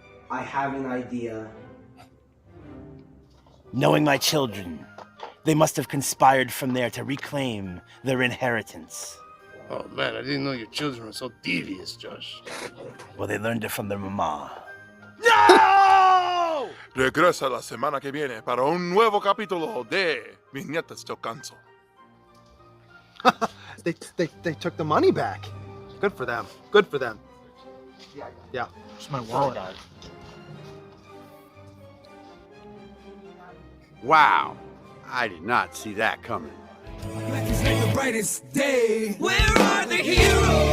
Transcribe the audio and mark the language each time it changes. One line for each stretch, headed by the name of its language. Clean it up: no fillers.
English: I have an idea. Knowing my children, they must have conspired from there to reclaim their inheritance. Oh man, I didn't know your children were so devious, Josh. Well, they learned it from their mama. No!
Spanish: Regresa la semana que viene para un nuevo capítulo de Viñetas del Canso.
English: They took the money back. Good for them. Good for them. Yeah. It's my wallet. Wow, I did not see that coming. The brightest day. Where are the heroes?